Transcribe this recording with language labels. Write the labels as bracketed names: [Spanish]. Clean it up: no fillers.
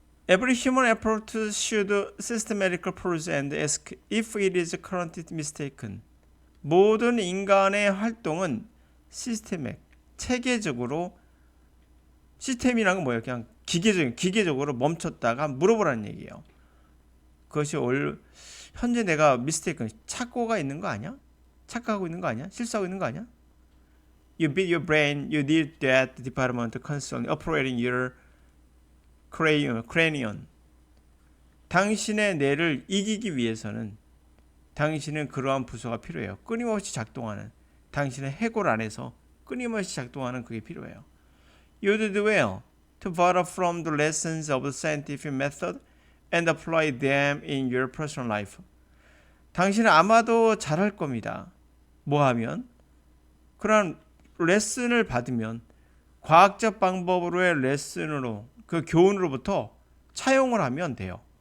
[English] Every human effort should systematically pause and ask if it is currently mistaken. [Korean] 모든 인간의 활동은 시스템에 체계적으로 시스템이란 건 뭐예요? 그냥 기계적으로 멈췄다가 물어보라는 얘기예요. 그것이 현재 내가 미스테이크 착오가 있는 거 아니야? 착각하고 있는 거 아니야? 실수하고 있는 거 아니야? [English] You beat your brain. You need that department constantly operating your cranium. [Korean] 당신의 뇌를 이기기 위해서는 당신은 그러한 부서가 필요해요. 끊임없이 작동하는 당신의 해골 안에서 끊임없이 작동하는 그게 필요해요. [English] You did well to borrow from the lessons of the scientific method and apply them in your personal life. [Korean] 당신은 아마도 잘할 겁니다. 뭐 하면? 그런 레슨을 받으면 과학적 방법으로의 레슨으로 그 교훈으로부터 차용을 하면 돼요.